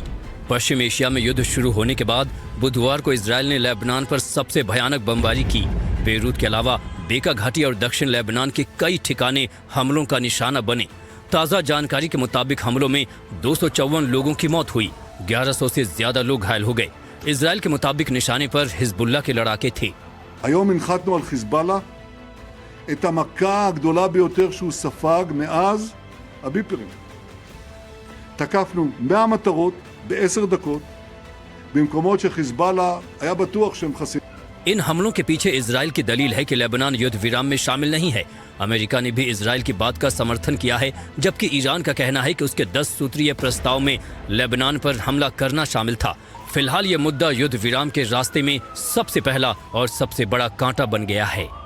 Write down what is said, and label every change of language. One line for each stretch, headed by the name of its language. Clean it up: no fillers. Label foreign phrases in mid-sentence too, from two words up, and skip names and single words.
Hindi: पश्चिम एशिया में युद्ध शुरू होने के बाद बुधवार को इजराइल ने लेबनान पर सबसे भयानक बमबारी की। बेरूत के अलावा बेका घाटी और दक्षिण लेबनान के कई ठिकाने हमलों का निशाना बने। ताज़ा जानकारी के मुताबिक हमलों में 254 लोगों की मौत हुई, 1100 से ज्यादा लोग घायल हो गए। इजराइल के मुताबिक निशाने पर हिजबुल्लाह के लड़ाके थे।
Hebrew: היום הנחתנו על חיזבאללה את המכה הגדולה ביותר שהוא ספג מאז הביפרים. תקפנו 100 מטרות ב10 דקות במקומות שחיזבאללה היה בטוח שהם חסינים.
Hindi: इन हमलों के पीछे इजराइल की दलील है कि लेबनान युद्ध विराम में शामिल नहीं है। अमेरिका ने भी इजराइल की बात का समर्थन किया है, जबकि ईरान का कहना है कि उसके 10 सूत्रीय प्रस्ताव में लेबनान पर हमला करना शामिल था। फिलहाल ये मुद्दा युद्ध विराम के रास्ते में सबसे पहला और सबसे बड़ा कांटा बन गया है।